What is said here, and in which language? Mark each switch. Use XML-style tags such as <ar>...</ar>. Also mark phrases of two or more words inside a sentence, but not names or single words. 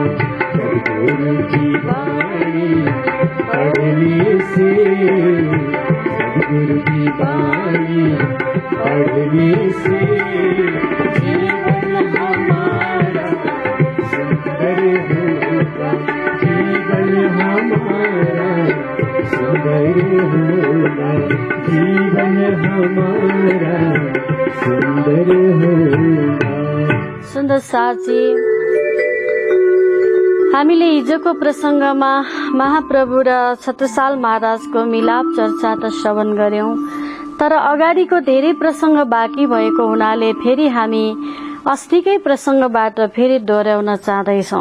<hi>सद्गुरु की बाणी पढ़ने से, सद्गुरु की बाणी पढ़ने से जीवन हमारा सुंदर होगा, जीवन हमारा सुंदर होगा, जीवन हमारा सुंदर होगा।</hi> <ne>सुन्दर साथी, हामीले हिजोको प्रसंगमा महाप्रभु र छत्रसाल महाराजको मिलाप चर्चा त श्रवण गर्यौं, तर अगाडिको धेरै प्रसंग बाँकी भएको हुनाले फेरि हामी अस्तिकै प्रसंगबाट फेरि दोहोर्याउन चाहँदैछौं।</ne>